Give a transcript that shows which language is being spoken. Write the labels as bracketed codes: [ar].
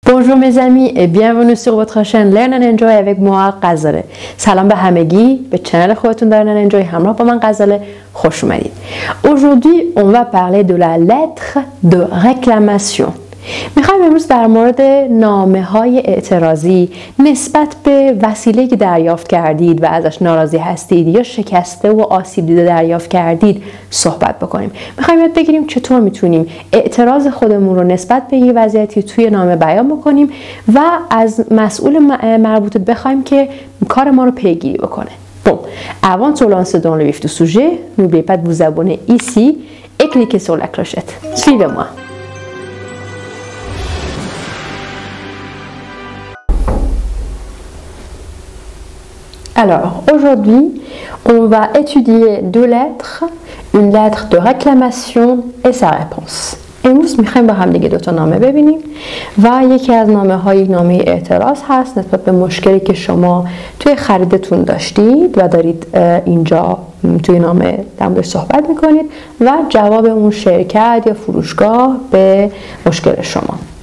[fr] Bonjour mes amis et bienvenue sur votre chaîne Learn and Enjoy avec moi غزاله. [fa] سلام به همگی، به چنل خودتون Learn and Enjoy همراه با من غزاله خوش اومدید. [fr] Aujourd'hui, on va parler de la lettre de réclamation. [fa] میخوایم امروز در مورد نامه‌های اعتراضی نسبت به وسیله‌ای که دریافت کردید و ازش ناراضی هستید یا شکسته و آسیب دیده دریافت کردید صحبت بکنیم. میخوایم یاد بگیریم چطور میتونیم اعتراض خودمون رو نسبت به یه وضعیتی توی نامه بیان بکنیم و از مسئول مربوطه بخوایم که کار ما رو پیگیری بکنه. [fr] Bon, avant de se lancer dans le vif du sujet, n'oubliez pas de vous abonner ici et cliquez sur la clochette. Suivez-moi. Alors, aujourd'hui, on va étudier deux lettres, une lettre de réclamation et sa réponse. [fa] امروز میخوایم با هم دیگه دو تا نامه ببینیم و یکی از نامه‌ها یک نامه اعتراض هست نسبت به مشکلی که شما توی خریدتون داشتید و دارید اینجا توی نامه در موردش صحبت میکنید و جواب اون شرکت یا فروشگاه به مشکل شما.